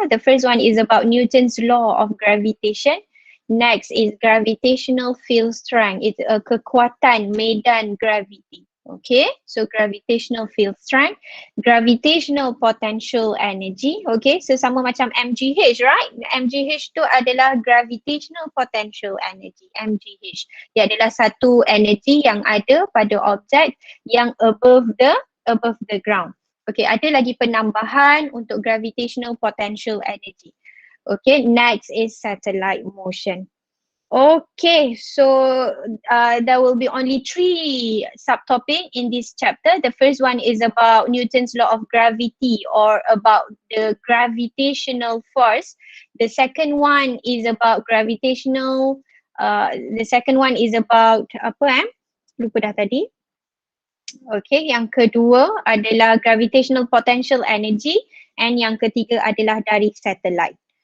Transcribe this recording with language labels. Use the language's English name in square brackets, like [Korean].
[English] The first one is about Newton's law of gravitation. Next is gravitational field strength. It's a [Malay] kekuatan medan [English] gravity. Okay, so gravitational field strength, gravitational potential energy. [Malay] Okay, so sama macam MGH, right? MGH tu adalah [English] gravitational potential energy, [Malay] MGH. Dia adalah satu energy yang ada pada objek yang [English] above the ground. [Malay] Okay, ada lagi penambahan untuk [English] gravitational potential energy. Okay, next is satellite motion. Okay, so there will be only 3 subtopic in this chapter. The first one is about Newton's law of gravity, or about the gravitational force. The second one is about gravitational, the second one is about [Malay] lupa dah tadi. Okay, yang kedua adalah [English] gravitational potential energy, and [Malay] yang ketiga adalah dari satellite.